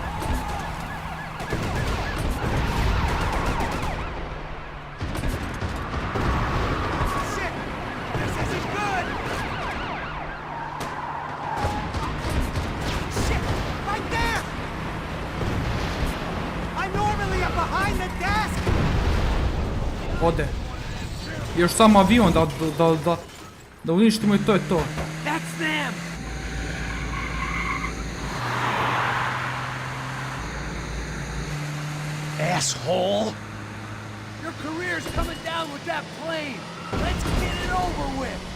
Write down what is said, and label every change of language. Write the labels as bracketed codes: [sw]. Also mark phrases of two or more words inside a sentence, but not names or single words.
[en] Shit! This isn't good! Shit! Right there! I normally am behind the desk! [sr] Ode. Još samo avion da uništimo i to je to. [en] That's them! Asshole! Your career's coming down with that plane! Let's get it over with!